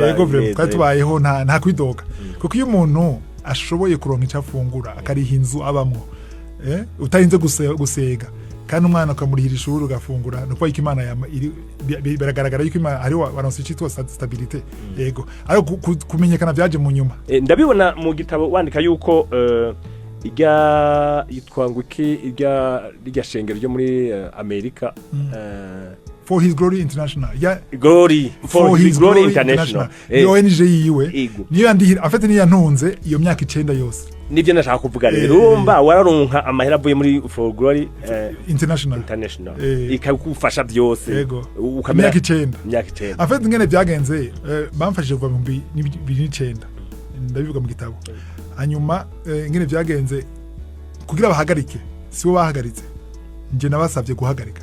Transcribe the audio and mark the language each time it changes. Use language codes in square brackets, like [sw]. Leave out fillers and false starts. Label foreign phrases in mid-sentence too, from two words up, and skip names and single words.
[rn] yego vraiment twari tubayeho nta kwidoga kuko iyo umuntu ashoboye kuronka icafungura akariha inzu abamwo utarinze gusega kandi umwana akamurihira ishuri ugafungura nuko Imana biragaragara yuko Imana ari waronse icitwa stabilité yego ariko kumenyekana byaje mu nyuma ndabibona mu gitabo wandika yuko yitwa nguki irya shengero ryo muri Amerika For His Glory International for his glory international ONG yiwe niyo yandihira afite niyo yantunze iyo myaka 9 yose nivyo nashaka kuvuga rero urumva wararonka amahera avuye muri For Glory International ikagufasha byose ukamenya myaka 9 afite ngene byagenze bamfashije kuva mu 2009 ndabivuga mu gitabo hanyuma ngene byagenze kugira bahagarike sibo bahagaritse nje nabasabye guhagarika